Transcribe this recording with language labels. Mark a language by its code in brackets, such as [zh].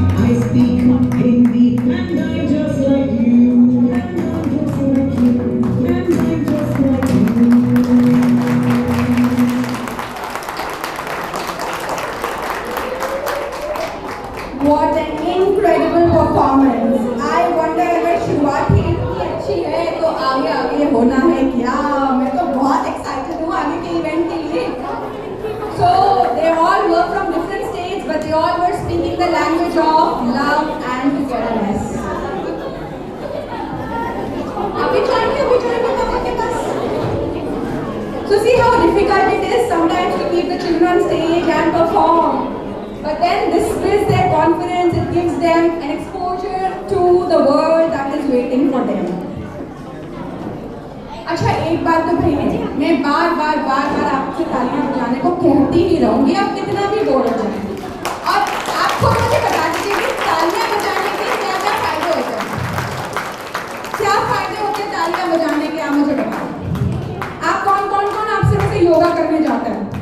[en] I speak Hindi, and I'm just like you. And I'm just like you. And I'm just like you. What an incredible performance! I wonder [hi] अगर शुरुआत ही इतनी अच्छी है तो आगे आगे होना है क्या? मैं तो बहुत एक्साइटेड हूँ आगे के इवेंट के लिए। [en] So they all were from different states, but they all were speaking the language of love and togetherness. [hi] अभी जाएंगे पापा के पास। [en] So see how difficult it is sometimes to keep the children on stage and perform. But then this builds their confidence, it gives them an exposure to the world that is waiting for them. [hi] अच्छा एक बात तो भैया मैं बार बार आपसे तालियां बजाने को कहती ही रहूंगी, आप कितना भी बोर हो जाए। और आपको मुझे बता दीजिए कि तालियां बजाने के क्या क्या फायदे होते हैं? क्या फायदे होते हैं तालियां बजाने के, आप मुझे बताओ। आप कौन आपसे मुझसे योगा करने जाता है?